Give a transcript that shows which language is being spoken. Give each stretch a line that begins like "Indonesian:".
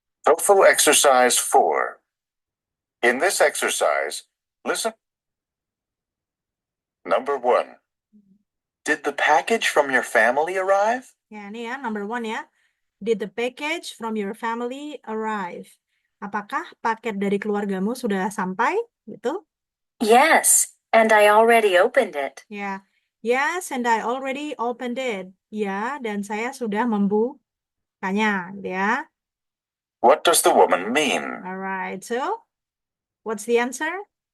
English: TOEFL exercise 4. In this exercise, listen. Number 1. Did the package from your family arrive?
Indonesian: Ya, ini ya, number 1 ya.
English: Did the package from your family arrive?
Indonesian: Apakah paket dari keluargamu sudah sampai? Gitu.
English: Yes, and I already opened it.
Indonesian: Ya.
English: Yes, and I already opened it.
Indonesian: Ya, dan saya sudah membukanya, gitu ya.
English: What does the woman mean? Alright, so what's the answer?